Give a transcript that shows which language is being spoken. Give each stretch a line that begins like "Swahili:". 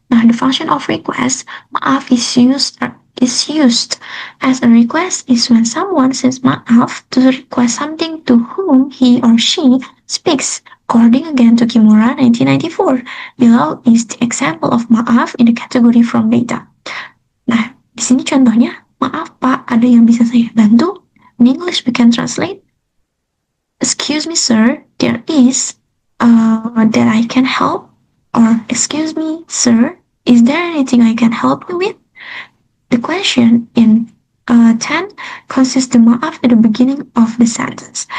English: Nah, the function of request, maaf is used as a request is when someone says maaf to request something to whom he or she speaks. According again to Kimura 1994. Below is the example of maaf in the category from data.
Indonesian: Nah, di sini contohnya, maaf Pak, ada yang bisa saya bantu?
English: In English we can translate, excuse me sir, there is that I can help, or excuse me sir, is there anything I can help you with? The question in 10 consists the maaf at the beginning of the sentence.